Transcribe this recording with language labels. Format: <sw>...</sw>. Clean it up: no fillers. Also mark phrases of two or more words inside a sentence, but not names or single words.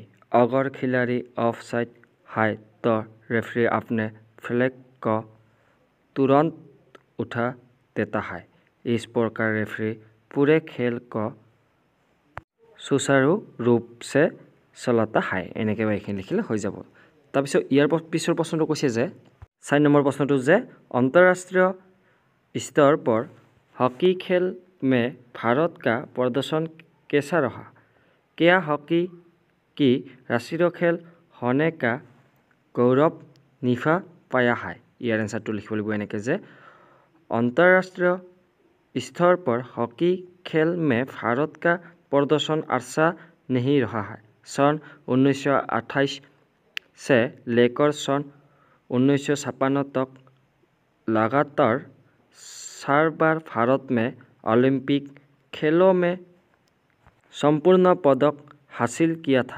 <hi>अगर खिलाड़ी</hi> <en>off side</en> <hi>है तो रेफरी अपने फ्लैग को तुरंत उठा देता है। इस प्रकार रेफरी पूरे खेल को सुचारू रूप से चलाता है।</hi> <as>এনেকৈ এইখিনি লিখিলে হৈ যাব। তাৰপিছত ইয়াৰ পিছৰ প্ৰশ্নটো কৈছে যে 4 নম্বৰ প্ৰশ্নটো যে</as> <hi>अंतर्राष्ट्रीय स्तर पर हॉकी खेल में भारत का प्रदर्शन कैसा रहा। क्या हॉकी की राष्ट्रीय खेल होने का गौरव निभा पाया है।</hi> <as>ইয়াৰ एन्सारটো লিখিব লাগিব এনেকৈ যে</as> <hi>अंतर्राष्ट्रीय स्तर पर हॉकी खेल में भारत का प्रदर्शन अच्छा नहीं रहा है। सन 1928 से लेकर सन 1956 तक लगातार 4 बार भारत में ओलंपिक खेलों में संपूर्ण पदक हासिल किया था।</hi>